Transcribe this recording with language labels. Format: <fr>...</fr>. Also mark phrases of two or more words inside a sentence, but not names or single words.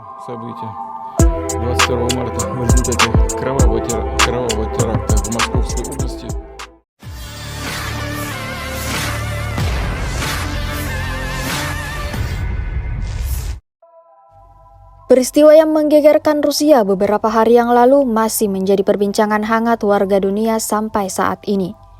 <ru>События 22 марта в результате кровавого теракта в Московской области.</ru> <id>Peristiwa yang menggegerkan Rusia beberapa hari yang lalu masih menjadi perbincangan hangat warga dunia sampai saat ini.</id>